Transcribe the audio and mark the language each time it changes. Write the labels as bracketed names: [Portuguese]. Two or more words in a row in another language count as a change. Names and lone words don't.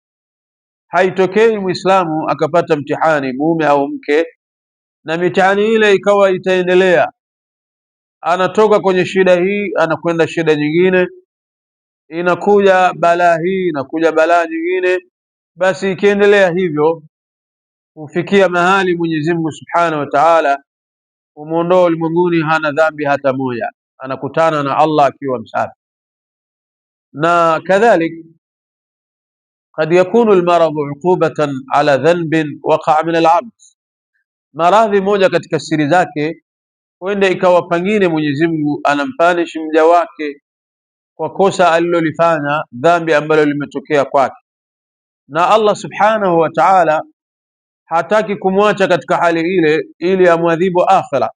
[Swahili] Haitokei muislamu akapata mtihani, mume au mke, na mitihani ile ikawa itaendelea, anatoka kwenye shida hii anakwenda shida nyingine, inakuja balaa hii inakuja balaa nyingine, basi ikiendelea hivyo kufikia mahali Mwenyezi Mungu [Arabic] سبحانه وتعالى [Swahili] umuondoa ulimwenguni hana dhambi hata moja, anakutana na Allah akiwa msafi. Na kadhalik [Arabic] قد يكون المرض عقوبة على ذنب وقع من العبد. [Swahili] maradhi moja katika siri zake huenda ikawa pengine Mwenyezi Mungu anampanish mja wake kwa kosa alilolifanya, dhambi ambalo limetokea kwake, na Allah [Arabic] سبحانه وتعالى [Swahili] hataki kumwacha katika hali ile ili amwadhibu akhira.